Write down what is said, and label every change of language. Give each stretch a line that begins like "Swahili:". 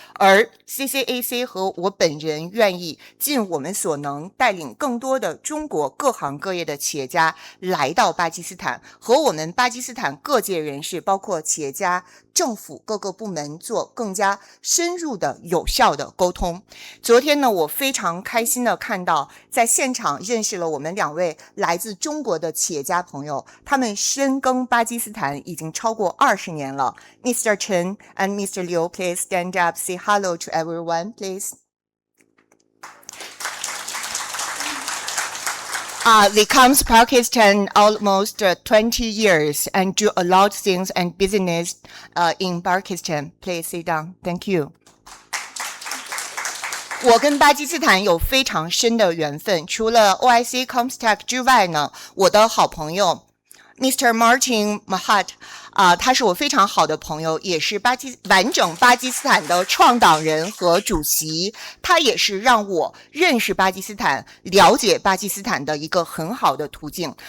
Chinese: 而 CCAC 和我本人愿意尽我们所能，带领更多的中国各行各业的企业家来到巴基斯坦，和我们巴基斯坦各界人士，包括企业家、政府各个部门做更加深入的、有效的沟通。昨天呢，我非常开心的看到，在现场认识了我们2位来自中国的企业家朋友，他们深耕巴基斯坦已经超过20年了。
English: Mr. Chen and Mr. Liu, please stand up, say hello to everyone, please. They come to Pakistan almost 20 years and do a lot of things and business in Pakistan. Please sit down. Thank you.
Chinese: 我跟巴基斯坦有非常深的缘分，除了 OIC Comstack 之外呢，我的好朋友 Mr. Martin Mahat 他是我非常好的朋友，也是完整巴基斯坦的创党人和主席，他也是让我认识巴基斯坦、了解巴基斯坦的一个很好的途径。